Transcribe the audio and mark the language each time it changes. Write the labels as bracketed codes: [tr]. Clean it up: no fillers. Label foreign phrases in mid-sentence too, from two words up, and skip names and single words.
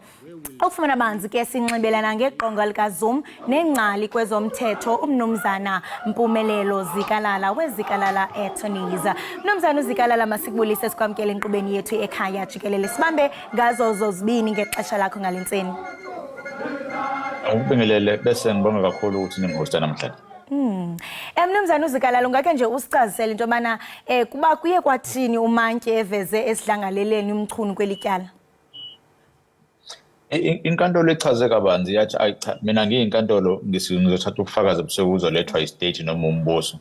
[xh] Ukufumana banzi ke sinxibelana ngeqonga likaZuma nengcali kwezomthetho umnumzana Mpumelelo Zikalala wezikalala Attorneys. Mnumzana uZikalala masikubulise sikwamkele enkqubeni yethu ekhaya Jikelele. Sibambe ngazo zozibini ngexesha lakho ngalentseni. [zu] Ukubingelele bese ngibonga kakhulu ukuthi ningihosta namhlanje. [xh] Mnumzana uZikalala ungake nje usichazisele into yobana kuba kuye kwathini uMantyi eveze esidlangaleleni umchunu kwelityala. [zu] Inkantolo echaze kabanzi yathi ayicha mina ngiyinkantolo ngizothatha ubufakazi obusokuzolethwa istate noma umbuso.